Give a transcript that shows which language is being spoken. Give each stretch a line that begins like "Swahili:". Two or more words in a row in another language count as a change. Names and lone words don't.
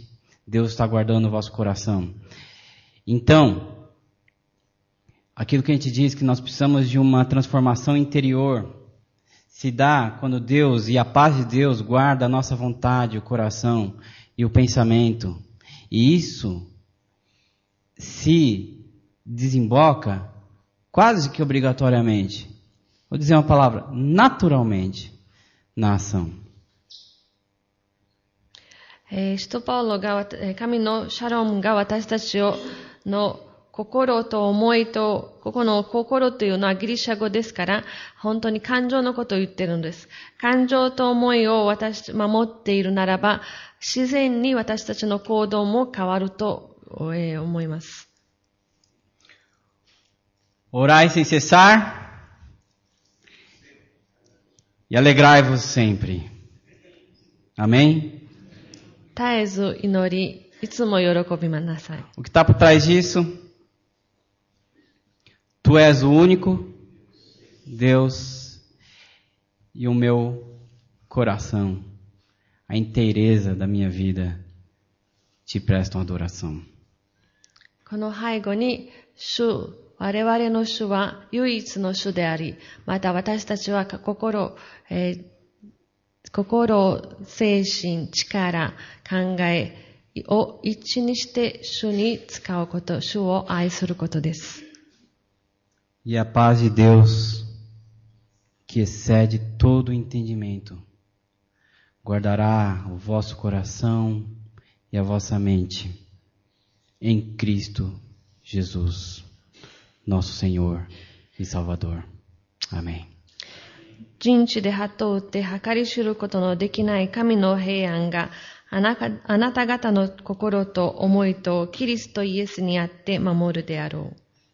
Portuguese: Deus está guardando o vosso coração. Então, aquilo que a gente diz que nós precisamos de uma transformação interior, se dá quando Deus e a paz de Deus guarda a nossa vontade, o coração e o pensamento. E isso se desemboca quase que obrigatoriamente, vou dizer uma palavra, naturalmente, na ação.
Japanese: 使徒パウロが神のシャロムが私たちの心と思いと、ここの心というのはギリシャ語ですから、本当に感情のことを言ってるんです。感情と思いを守っているならば、自然に私たちの行動も変わると思います。
Portuguese: Orai sem cessar e alegrai-vos sempre. Amém?
Japanese: 絶えず祈り、いつも喜びなさい。
Portuguese: O que está por trás disso? Tu és o único Deus e o meu coração, a inteireza da minha vida, te prestam adoração.
Japanese: この背後に我々の主は唯一の主であり、また私たちは心、精神、力、考えを一致にして主に使うこと、主を愛することです。
Portuguese: E a paz de Deus, que excede todo o entendimento, guardará o vosso coração e a vossa mente em Cristo Jesus, nosso Senhor e Salvador. Amém.
Japanese: 人知で鳩を打って計り知ることのできない神の平安があなた方の心と思いとキリストイエスにあって守るであろう。